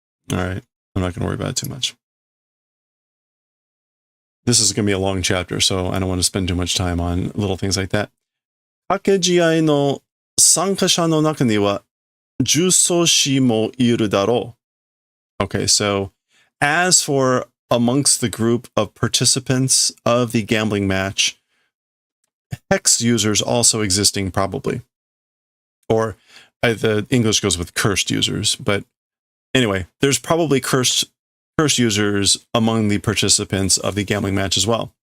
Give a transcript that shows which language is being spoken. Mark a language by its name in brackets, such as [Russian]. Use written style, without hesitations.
[English] All right. I'm not going to worry about it too much. This is going to be a long chapter, so I don't want to spend too much time on little things like that. [Japanese] 掛け試合の参加者の中には重装士もいるだろう. [English] Okay, so as for amongst the group of participants of the gambling match, hex users also existing probably. Or the English goes with cursed users, but anyway, there's probably cursed users among the participants of the gambling match as well.